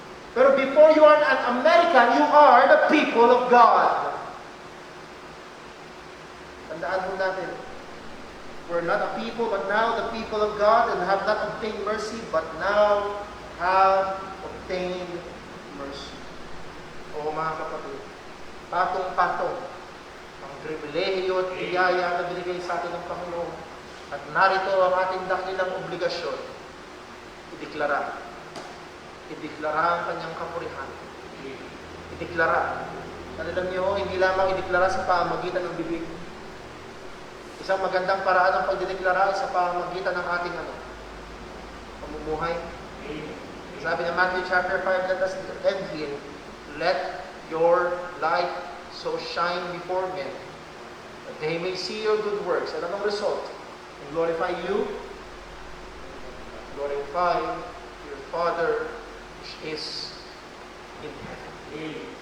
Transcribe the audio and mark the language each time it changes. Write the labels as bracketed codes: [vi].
[tl] Pero [en] before you are an American, you are the people of God. [tl] Tandaan mo natin, [en] we're not a people, but now the people of God, and have not obtained mercy, but now have obtained mercy. [tl] O mga kapatid, patong-patong ang pribilehiyo at biyaya na binigay sa atin ng Panginoon. At narito ang ating dakilang obligasyon, ideklara ang kanyang kapurihan. Ideklara. Alam niyo, hindi lamang ideklara sa pamamagitan ng bibig. Isang magandang paraan ng pagdedeklara ay sa pamamagitan ng ating pamumuhay. Sabi ng [en] Matthew chapter 5, let us end here. Let your light so shine before men, that they may see your good works. And anong result? And glorify you, glorify your Father which is in heaven.